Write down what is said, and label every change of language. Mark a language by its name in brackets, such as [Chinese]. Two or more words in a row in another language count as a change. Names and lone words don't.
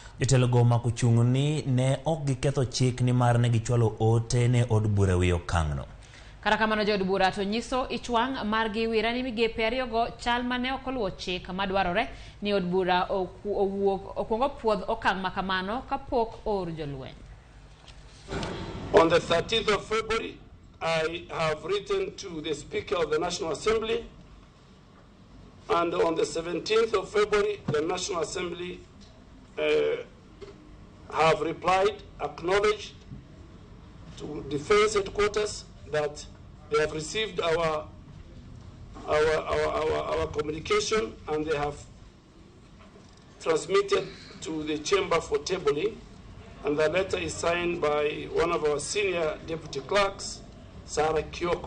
[Luo (Kenya and Tanzania)] Jotelo go omako chung' ni ne ok giketho chik ni mar ne gichwalo ote ne od bura wi okang'no. Kata kamano jood bura to nyiso ichwang' margi wira ni migepe ariyogo chal mane ok oluwo chik madwarore ni od bura okuongo puodh okang' makamano kapok oor jolweny. [English] On the 13th of February, I have written to the Speaker of the National Assembly, and on the 17th of February, the National Assembly have replied, acknowledged to Defense Headquarters that they have received our communication, and they have transmitted to the chamber for tabling, and the letter is signed by one of our senior deputy clerks, Sarah Kyoko.